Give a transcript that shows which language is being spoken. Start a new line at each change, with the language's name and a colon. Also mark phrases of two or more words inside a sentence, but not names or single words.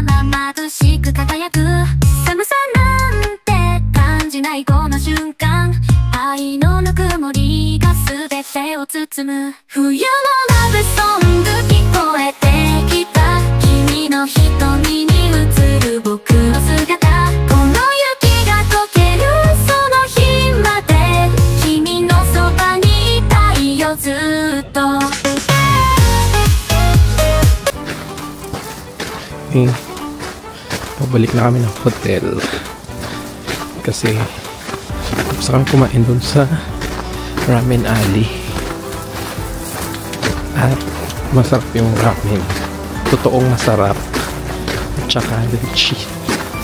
Japanese: 眩しく輝く寒さなんて感じないこの瞬間愛のぬくもりが全てを包む冬のラブソング聞こえてきた君の瞳に映る僕の姿この雪が溶けるその日まで君のそばにいたいよずっと
Filipino: Pabalik na kami ng hotel kasi tapos kami kumain dun sa Ramen Alley at masarap yung ramen, totoong masarap at saka legit.